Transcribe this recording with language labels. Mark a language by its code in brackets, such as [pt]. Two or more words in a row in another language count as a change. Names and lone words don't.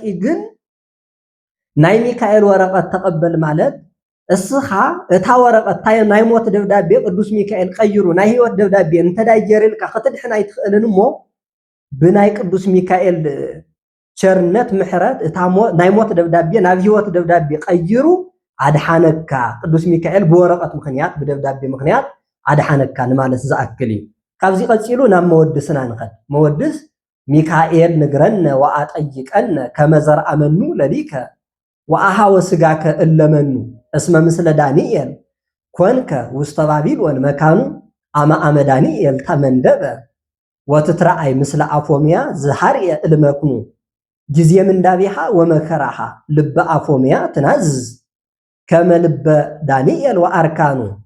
[ti] ግን ናይ ሚካኤል ወረቀት ተቀበል ማለት እስኻ እታ ወረቀት ናይ ሞት ደብዳቤ ቅዱስ ሚካኤል ቀይሩ ናይ ህይወት ደብዳቤ እንተዳየርልካ ክትድሕን ኣይትኽእልን እሞ ብናይ ቅዱስ ሚካኤል ቸርነት ምሕረት እታ ናይ ሞት ደብዳቤ ናብ ህይወት ደብዳቤ ቀይሩ አድሓነካ ቅዱስ ሚካኤል በወረቀት ምክንያት በደብዳቤ ምክንያት አድሓነካ ንማለት ዝኣክል እዩ ካብዚ ቀፂሉ ናብ መወድስና ንኸድ [gez] መወድስ ሚካኤል ንግረነ ወአጠይቀነ ከመዘር አመኑ ለሊከ ወአሃወ ስጋከ እለመኑ እስመ ምስለ ዳንኤል ኮንከ ውስተ ባቢሎን መካኑ አመ ዳንኤል ተመንደበ ወትትረአይ ምስለ አፎምያ ዝሃርየ እልመክኑ ጊዜ ምንዳቢሃ ወመከራሃ ልበ አፎምያ ትናዝዝ ከመ ልበ ዳንኤል ወአርካኑ